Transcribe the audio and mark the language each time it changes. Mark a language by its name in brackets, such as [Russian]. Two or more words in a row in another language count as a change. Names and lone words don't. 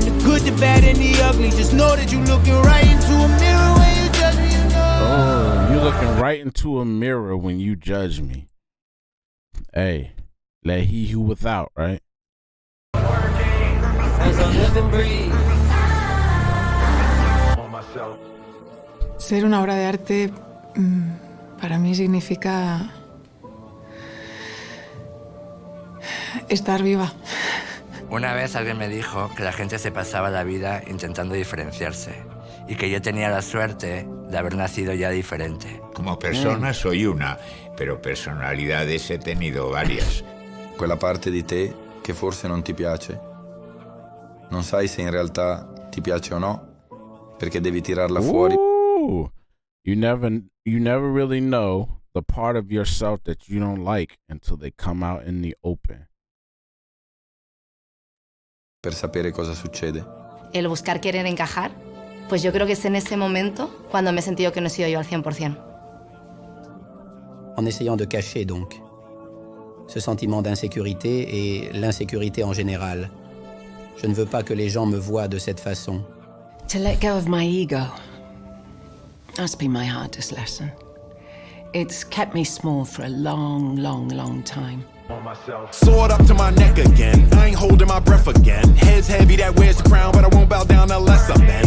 [English] The good, the bad, and the ugly. Just know that you looking right into a mirror when you judge me, you know. Oh, you looking right into a mirror when you judge me. Hey, let he who without, right? As I live and breathe. [Spanish] Ser una obra de arte para mí significa estar viva. Una vez alguien me dijo que la gente se pasaba la vida intentando diferenciarse y que yo tenía la suerte de haber nacido ya diferente. Como persona soy una, pero personalidades he tenido varias. [Italian] Quella parte di te che forse non ti piace, non sai se in realtà ti piace o no, perché devi tirarla fuori. [English] You never really know the part of yourself that you don't like until they come out in the open. [Italian] Per sapere cosa succede. [Spanish] El buscar querer encajar, pues yo creo que es en ese momento cuando me he sentido que no he sido yo al 100%. [French] En essayant de cacher donc ce sentiment d'insécurité et l'insécurité en général. Je ne veux pas que les gens me voient de cette façon. [English] To let go of my ego. That's been my hardest lesson. It's kept me small for a long, long, long time. Sword up to my neck again. I ain't holding my breath again. Head's heavy, that wears the crown, but I won't bow down unless I'm men.